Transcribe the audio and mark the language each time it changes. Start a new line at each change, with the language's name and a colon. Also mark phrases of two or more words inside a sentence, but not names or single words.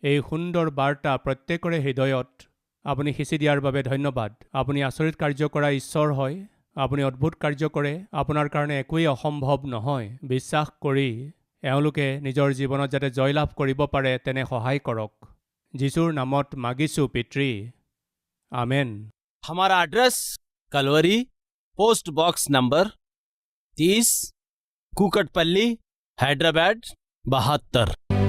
Assamese: এই সুন্দৰ বাৰ্তা প্ৰত্যেকৰে হৃদয়ত আপুনি সিঁচি দিয়াৰ বাবে ধন্যবাদ। আপুনি আচৰিত কাৰ্য কৰা ঈশ্বৰ হয়। আপুনি অদ্ভুত কাৰ্য কৰে। আপোনাৰ কাৰণে একোৱেই অসম্ভৱ নহয়। বিশ্বাস কৰি এওঁলোকে নিজৰ জীৱনত যাতে জয়লাভ কৰিব পাৰে তেনে সহায় কৰক। যীশুৰ নামত মাগিছোঁ পিতৃ, আমেন।
Hindi: हमारा एड्रेस कलवरी, पोस्ट बॉक्स नंबर 30, कुकटपल्ली, हैदराबाद 72।